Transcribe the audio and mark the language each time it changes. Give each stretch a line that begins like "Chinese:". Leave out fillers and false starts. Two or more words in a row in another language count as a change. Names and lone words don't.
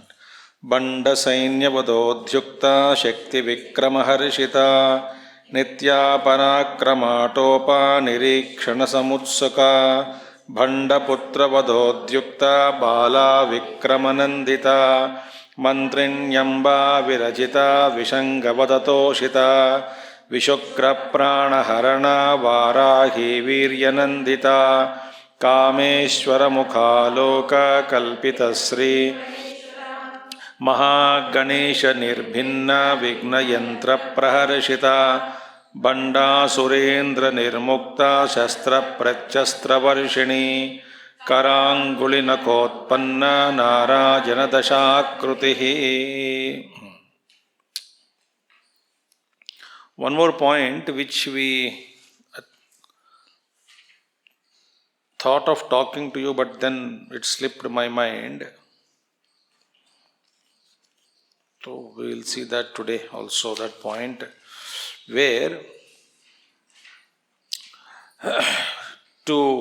Sanskrit: Banda Sainyavadodhyukta Shakti Vikramaharshita Nitya Parakrama Nirikshana Samutsaka Banda Putra Vadodhyukta Bala Vikramanandita Mantrinyamba Virajita Vishangavadatoshita ವಿಶುಕ್ರ ಪ್ರಾಣಹರಣ ವಾರಾಹಿ ವೀರ್ಯನಂದಿತ ಕಾಮೇಶ್ವರ ಮುಖಾಲೋಕ ಕಲ್ಪಿತಶ್ರೀ ಮಹಾಗಣೇಶ ನಿರ್ಭಿನ್ನ ವಿಘ್ನಯಂತ್ರ ಪ್ರಹರ್ಷಿತ ಬಂಡಾಸುರೇಂದ್ರ ನಿರ್ಮುಕ್ತ ಶಸ್ತ್ರ ಪ್ರಚ್ಛಸ್ತ್ರವರ್ಷಿಣಿ ಕರಾಂಗುಳಿ ನಖೋತ್ಪನ್ನ ನಾರಾಜನ ದಶಾಕೃತಿ.
English: One more point which we thought of talking to you, but then it slipped my mind. So we will see that today also, that point where to